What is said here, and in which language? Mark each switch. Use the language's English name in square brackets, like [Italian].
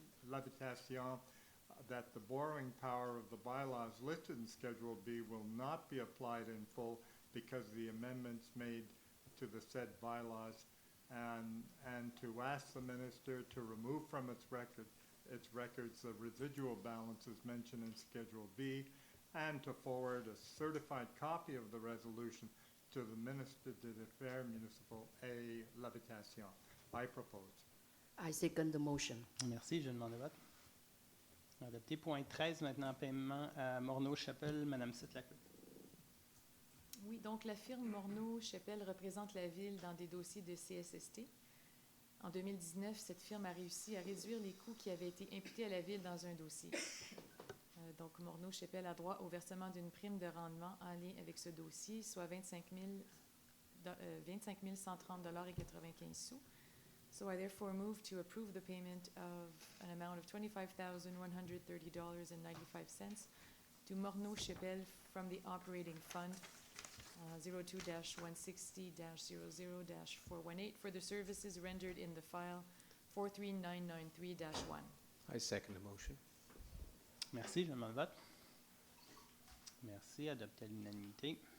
[English] l'Habitation that the borrowing power of the bylaws listed in Schedule B will not be applied in full because of the amendments made to the said bylaws, and to ask the minister to remove from its records the residual balances mentioned in Schedule B, and to forward a certified copy of the resolution to the Ministre des Affaires Municipales et l'Habitation. I propose. I second the motion. [French] Merci, je demande le vote. Adopté. Point 13, maintenant, paiement à Morneau-Chapelle. Madame Sitte-Lacour. Oui, donc la firme Morneau-Chapelle représente la ville dans des dossiers de CSST. En 2019, cette firme a réussi à réduire les coûts qui avaient été imputés à la ville dans un dossier. Donc, Morneau-Chapelle a droit au versement d'une prime de rendement en lien avec ce dossier, soit 25 130,95 $. [English] So I therefore move to approve the payment of an amount of $25,130.95 to Morneau-Chapelle from the operating fund 02-160-00-418 for the services rendered in the file 43993-1. I second the motion. [French] Merci, je demande le vote. Merci, adopté à l'unanimité.